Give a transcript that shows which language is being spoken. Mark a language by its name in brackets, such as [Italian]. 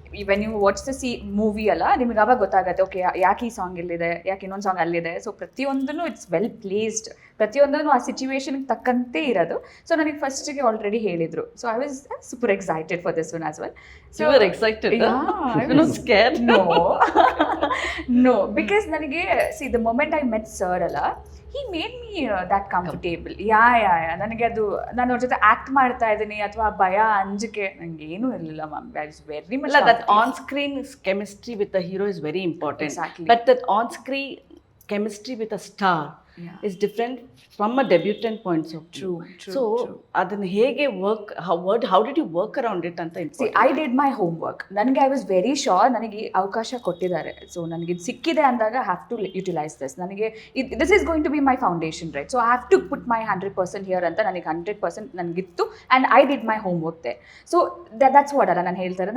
[English] when you watch the movie [Kannada] ಅಲ್ಲ, ನಿಮಗೆ ಆವಾಗ ಗೊತ್ತಾಗುತ್ತೆ ಓಕೆ ಯಾಕೆ ಈ ಸಾಂಗ್ ಇಲ್ಲಿದೆ, ಯಾಕೆ ಇನ್ನೊಂದು ಸಾಂಗ್ ಅಲ್ಲಿದೆ. ಸೊ ಪ್ರತಿಯೊಂದೂ [English] it's well placed, [Kannada] ಪ್ರತಿಯೊಂದೂ ಆ ಸಿಚುವೇಶನ್ಗೆ ತಕ್ಕಂತೆ ಇರೋದು. ಸೊ ನನಗೆ ಫಸ್ಟಿಗೆ ಆಲ್ರೆಡಿ ಹೇಳಿದರು. [English] So I was super excited for this one as well. You were excited? Yeah, I was not scared. No, because ನನಗೆ the moment I met sir ಅಲ್ಲ, he made me that comfortable. [Kannada] ಯಾ ನನಗೆ ಅದು ನಾನು ಅವ್ರ ಜೊತೆ act ಮಾಡ್ತಾ ಇದ್ದೀನಿ ಅಥವಾ ಭಯ ಅಂಜಿಕೆ ನನಗೆ ಏನೂ ಇರಲಿಲ್ಲ ma'am. [English] I was very much that on-screen chemistry with the hero is very important. Exactly. But that on-screen chemistry with a star is different from a debutant point of view. True. So [Kannada] adana hege [English] work, how did you work around it anta? See, I did my homework. [Kannada] ನನಗೆ [English] I was very sure [Kannada] ನನಗೆ ಅವಕಾಶ ಕೊಟ್ಟಿದ್ದಾರೆ. So ನನಗೆ ಇದು ಸಿಕ್ಕಿದೆ ಅಂದಾಗ [English] I have to utilise this. ನನಗೆ this is going to be my foundation, right? So I have to put my 100% here [Kannada] ಅಂತ ನನಗೆ 100% ನನಗಿತ್ತು. [English] And I did my homework there. So that's what [Kannada] ಅಲ್ಲ ನಾನು ಹೇಳ್ತಾರೆ.